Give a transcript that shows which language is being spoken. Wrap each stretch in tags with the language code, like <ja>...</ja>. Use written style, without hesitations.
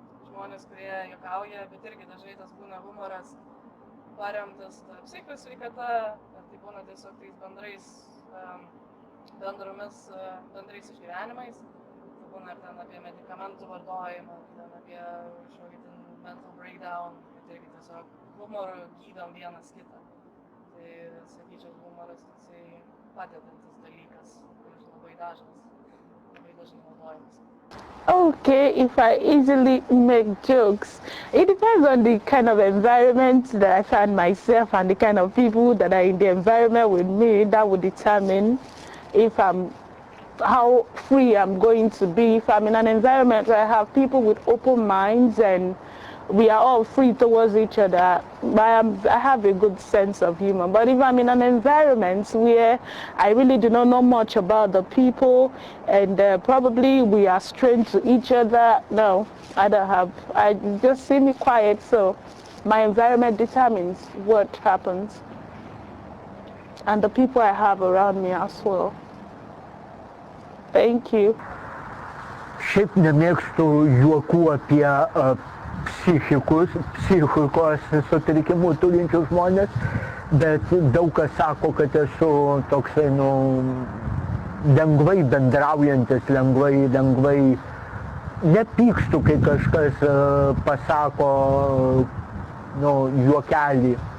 <lt>žmonės, kurie juokauja, bet irgi dažnai tas būna humoras paremtas psichikos sveikata, ar tai būna tiesiog tais bendrais išgyvenimais, tai būna ir ten apie medikamentų vartojimą, ten apie kažkokį ten</lt> <en>mental breakdown,</en> <lt>kad irgi tiesiog humoru gydom vienas kitą. Tai sakyčiau, humoras toksai padedantis dalykas, kuris labai dažnai naudojamas.</lt> <en>Okay, if I easily make jokes, it depends on the kind of environment that I find myself and the kind of people that are in the environment with me. That would determine how free I'm going to be. If I'm in an environment where I have people with open minds and we are all free towards each other, I have a good sense of humor. But if I'm in an environment where I really do not know much about the people and probably we are strange to each other, no, I just see me quiet, so my environment determines what happens and the people I have around me as well. Thank you.</en> <lt>Šiaip nemėgstu juokų apie psichikos sutrikimų turinčius žmonės, bet daug kas sako, kad esu toksai, lengvai bendraujantis, lengvai nepykstu, kai kažkas pasako, juokelį.</lt>